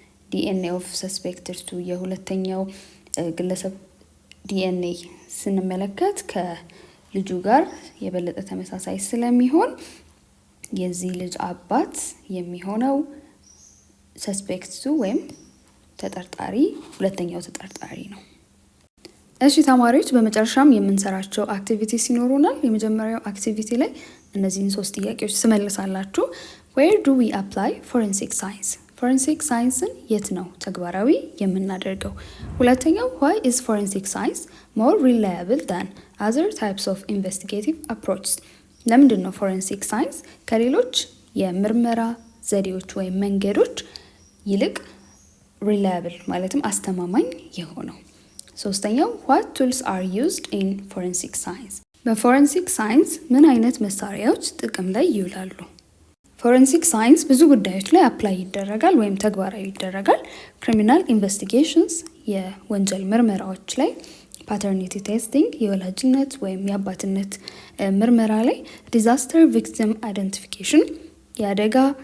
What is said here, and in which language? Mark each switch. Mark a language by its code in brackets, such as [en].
[am] ዲኤንኤ ኦፍ ሰስፔክትድ ቱ የሁለተኛው ግለሰብ ዲኤንኤ ስንመለከት ከልጁ ጋር የበለጠ ተመሳሳይ ስለሚሆን የዚህ ልጅ አባት የሚሆነው ሰስፔክት ቱ ወይም ተጠርጣሪ ሁለተኛው ተጠርጣሪ ነው። እሺ ተማሪዎች፣ በመጨረሻም የምንሰራቸው አክቲቪቲስ ይኖሩናል። የመጀመሪያው አክቲቪቲ ላይ እነዚህን 3 ጥያቄዎች ትመልሳላችሁ። [en] Where do we apply forensic science? [am] ፎረንሲክ ሳይንስን የት ነው ተግባራዊ የምናደርገው? ሁለተኛው [en] why is forensic science more reliable than other types of investigative approaches? [am] ለምንድን ነው ፎረንሲክ ሳይንስ ከሌሎች የምርመራ ዘዴዎች ወይም መንገዶች ይልቅ reliable ማለትም አስተማማኝ የሆነው? ሶስተኛው [en] what tools are used in forensic science? [am] በፎረንሲክ ሳይንስ ምን አይነት መሳሪያዎች ጥቅም ላይ ይውላሉ? ፎረንሲክ ሳይንስ ብዙ ጉዳዮች ላይ አፕላይ ይደረጋል ወይም ተግባራዊ ይደረጋል። ክሪሚናል ኢንቨስቲጌሽንስ የወንጀል ምርመራዎች ላይ፣ ፓተርኒቲ ቴስቲንግ የወላጅነት ወይም የአባትነት ምርመራ ላይ፣ ዲዛስተር ቪክቲም አይደንቲፊኬሽን የአደጋ